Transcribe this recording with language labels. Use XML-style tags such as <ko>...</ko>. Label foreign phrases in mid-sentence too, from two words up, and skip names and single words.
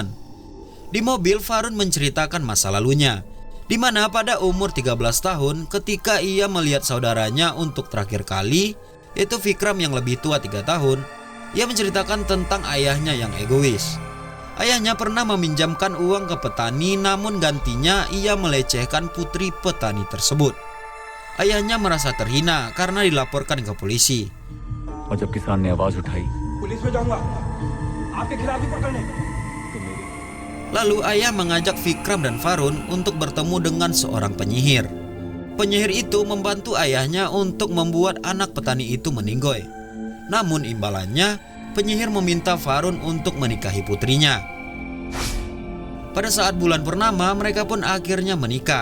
<id>Di mobil Farun menceritakan masa lalunya, di mana pada umur 13 tahun ketika ia melihat saudaranya untuk terakhir kali, yaitu Vikram yang lebih tua 3 tahun, ia menceritakan tentang ayahnya yang egois. Ayahnya pernah meminjamkan uang ke petani, namun gantinya ia melecehkan putri petani tersebut. Ayahnya merasa terhina karena dilaporkan ke polisi.</id> <hi>और जब किसान ने आवाज उठाई पुलिस में जाऊंगा आपके खिलाफ ही पकड़ने तो मेरी</hi> <id>Lalu ayah mengajak Vikram dan Varun untuk bertemu dengan seorang penyihir. Penyihir itu membantu ayahnya untuk membuat anak petani itu meninggoy. Namun imbalannya, penyihir meminta Varun untuk menikahi putrinya. Pada saat bulan purnama, mereka pun akhirnya menikah.</id>